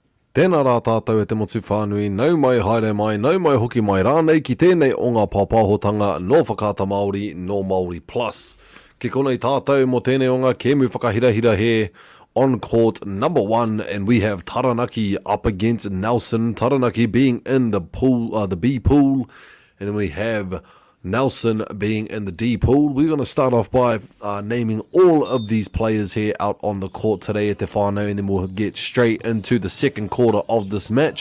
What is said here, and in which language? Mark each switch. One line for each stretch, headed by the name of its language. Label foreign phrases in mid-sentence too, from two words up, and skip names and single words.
Māori: Tēnā rā tātou e te motu whānui, nau mai haere mai, nau mai hoki mai rānei ki tēnei o ngā pāpāhotanga no whakata Māori, no Māori Plus. Ki konei tātou mo tēnei o ngā kēmu whakahirahira he
English: on court number 1, and we have Taranaki up against Nelson. Taranaki being in the pool, the B pool, and then we have Nelson being in the D pool. We're going to start off by naming all of these players here out on the court today at Te Whānau, and then we'll get straight into the second quarter of this match.